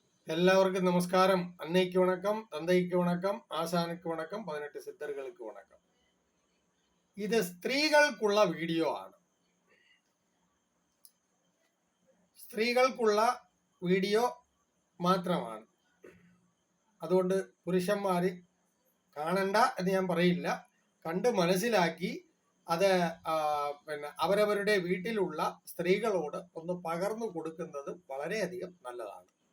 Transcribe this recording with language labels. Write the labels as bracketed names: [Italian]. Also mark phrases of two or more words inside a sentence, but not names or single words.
[Tamil] எல்லாருக்கும் நமஸ்காரம். அன்னைக்கு வணக்கம், தந்தைக்கு வணக்கம், ஆசானுக்கு வணக்கம், 18 சித்தர்களுக்கு வணக்கம். [Malayalam] ഇത് സ്ത്രീകൾക്കുള്ള വീഡിയോ ആണ്. സ്ത്രീകൾക്കുള്ള വീഡിയോ മാത്രമാണ്. അതുകൊണ്ട് പുരുഷന്മാർ കാണണ്ട എന്ന് ഞാൻ പറയില്ല. കണ്ട് മനസ്സിലാക്കി അത് അവരവരുടെ വീട്ടിലുള്ള സ്ത്രീകളോട് ഒന്ന് പകർന്നു കൊടുക്കുന്നത് വളരെയധികം നല്ലതാണ്.